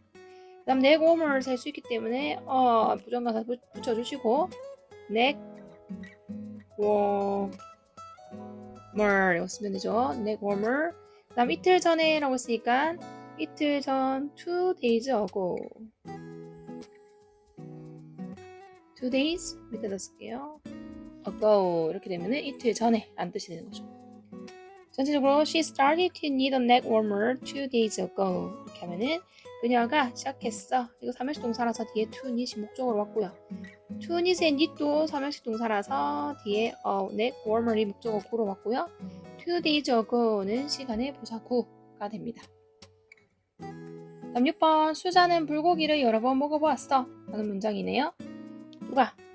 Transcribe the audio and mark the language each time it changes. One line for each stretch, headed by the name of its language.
Korean: 그 다음 neck warmer를 셀 수 있기 때문에 부정관사 붙여주시고 neck warmer 이거 쓰면 되죠.
English: neck warmer.
Korean: 그 다음 이틀 전에 라고 했으니까 이틀 전
English: 2 days ago
Korean: 2 days 밑에다 쓸게요. ago 이렇게 되면은 이틀 전에 라는 뜻이 되는 거죠. 전체적으로
English: she started to need a neck warmer 2 days ago
Korean: 이렇게 하면은 그녀가 시작했어. 이거 3형식 동사라서 뒤에
English: to need
Korean: 이 목적으로 왔고요. to need의 need도 3형식 동사라서 뒤에 neck warmer이 목적어구로 왔고요. 2 days ago는 시간의 부사구가 됩니다. 다음 6번 수자는 불고기를 여러 번 먹어보았어 라는 문장이네요. 누가?